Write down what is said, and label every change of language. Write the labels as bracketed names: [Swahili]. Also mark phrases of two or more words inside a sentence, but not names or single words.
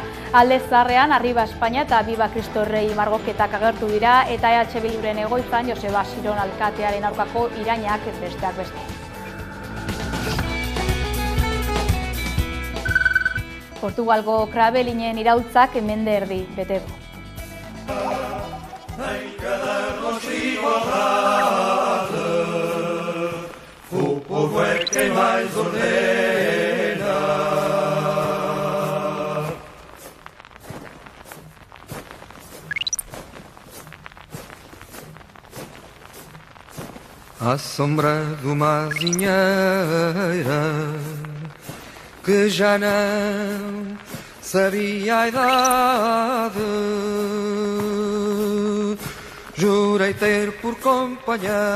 [Basque] Alde Zaharrean [Spanish] Arriba Espainia [Basque] eta [Spanish] Viva Cristo Rey [Basque] margoketak agertu dira eta EH Bilduren egoitzan Joseba Siron alkatearen aurkako irainak besteak beste. Portugalgo krabelinen iraultzak mende erdi bete du. [Portuguese] O povo é quem mais ordena. À sombra de uma azinheira que já não sabia a idade, jurei ter por companheira